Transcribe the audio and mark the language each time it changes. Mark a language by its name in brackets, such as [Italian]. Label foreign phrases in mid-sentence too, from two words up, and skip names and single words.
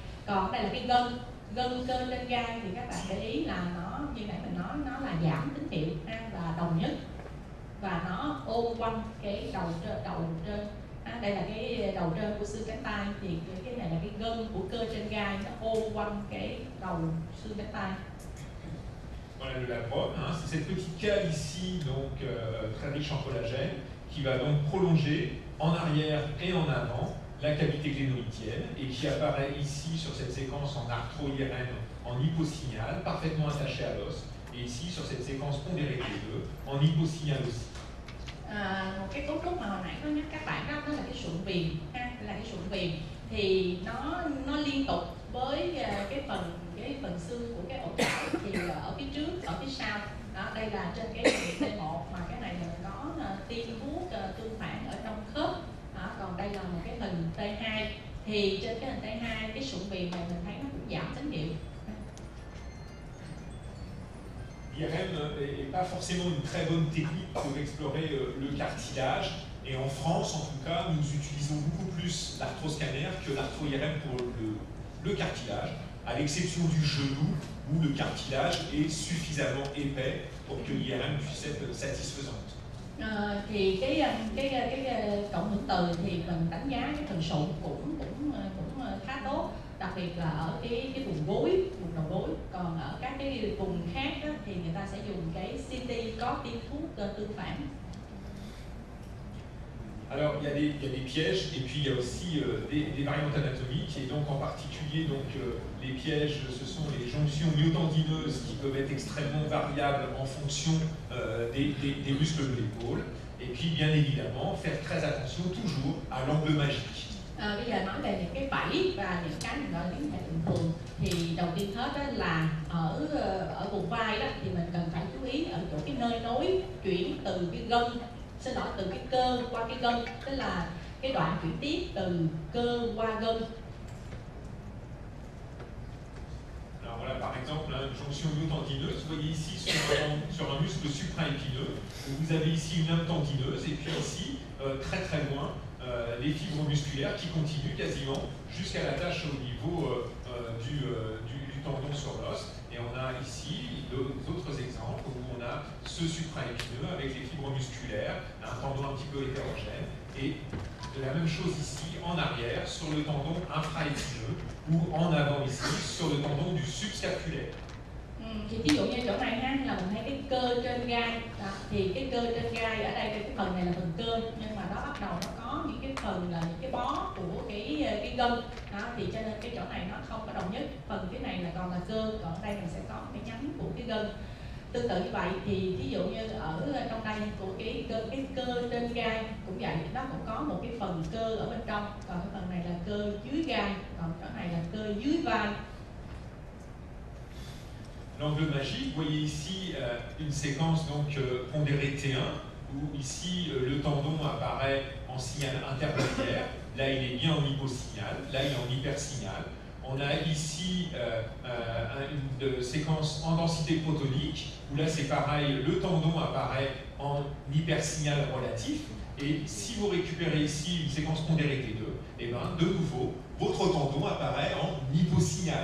[Vietnamese] Còn đây là cái gân cơ trên gai thì các bạn để ý là nó như nãy mình nói, nó là giảm tín hiệu là đồng nhất và nó ôm quanh cái đầu trên. Đây là cái đầu trên của xương cánh tay, thì cái này là cái gân của cơ trên gai, nó ôm quanh cái đầu xương cánh tay. [French] Voilà le labrum, hein, c'est cette petite cale ici, donc très riche en collagène, qui va donc prolonger en arrière et en avant la cavité glénoïdienne et qui apparaît ici sur cette séquence en arthro-IRM en hyposignal, parfaitement attachée à l'os, et ici sur cette séquence pondérée T2 en hyposignal aussi. [Vietnamese] Một cái cấu trúc mà hồi nãy có nhắc các bạn đó, là cái sụn viền ha, là cái sụn viền thì nó liên tục với cái phần xương của cái ổ chảo thì ở phía trước, ở phía sau đó, đây là trên cái hình T1 mà cái này mình có tiêm thuốc tương phản ở trong khớp đó, còn đây là một cái hình T2 thì trên cái hình T2 cái sụn viền này mình thấy nó cũng giảm tín hiệu. [French] L'IRM n'est pas forcément une très bonne technique pour explorer le cartilage. Et en France, en tout cas, nous utilisons beaucoup plus l'arthroscanner que l'arthro-IRM pour le cartilage, à l'exception du genou, où le cartilage est suffisamment épais pour que l'IRM puisse être satisfaisante. [Vietnamese] Thì cái cộng hưởng từ thì mình đánh giá cái phần sụn cũng khá tốt, đặc biệt là ở cái vùng gối, vùng đầu gối. Còn ở các cái vùng khác đó, thì người ta sẽ dùng cái CT có tiêm thuốc tương phản. [French] Alors il y a des pièges et puis il y a aussi des variantes anatomiques, et donc en particulier les pièges, ce sont les jonctions myotendineuses qui peuvent être extrêmement variables en fonction des muscles de l'épaule, et puis bien évidemment faire très attention toujours à l'angle magique. [Vietnamese] Bây giờ nói về những cái bẫy và những cái mình gọi là những cái bình thường, thì đầu tiên hết đó là ở vùng vai đó thì mình cần phải chú ý ở chỗ cái nơi nối chuyển từ cái gân, từ cái cơ qua cái gân, tức là cái đoạn chuyển tiếp từ cơ qua gân. [French] Alors voilà, par exemple, une jonction myotendineuse, vous voyez ici sur un muscle supraépineux, vous avez ici une âme tendineuse, et puis ici, très très loin, les fibres musculaires qui continuent quasiment jusqu'à la tâche au niveau du tendon sur l'os. Et on a ici d'autres exemples où on a ce supraépineux avec les fibres musculaires, un tendon un petit peu hétérogène, et de la même chose ici en arrière sur le tendon infraépineux, ou en avant ici sur le tendon du subscapulaire. [Vietnamese] Thì ví dụ như chỗ này ha, là mình thấy cái cơ trên gai đó, thì cái cơ trên gai ở đây cái phần này là phần cơ, nhưng mà nó bắt đầu nó có những cái phần là những cái bó của cái gân đó, thì cho nên cái chỗ này nó không có đồng nhất, phần cái này là còn là cơ, còn ở đây mình sẽ có cái nhánh của cái gân. Tương tự như vậy thì ví dụ như ở trong đây của cái cơ trên gai cũng vậy, nó cũng có một cái phần cơ ở bên trong, còn cái phần này là cơ dưới gai, còn chỗ này là cơ dưới vai. [French] L'angle magique, vous voyez ici une séquence donc pondérée T1, où ici le tendon apparaît en signal intermédiaire, là il est bien en hyposignal, là il est en hypersignal. On a ici une séquence en densité protonique, où là c'est pareil, le tendon apparaît en hypersignal relatif, et si vous récupérez ici une séquence pondérée T2, et bien de nouveau, votre tendon apparaît en hyposignal.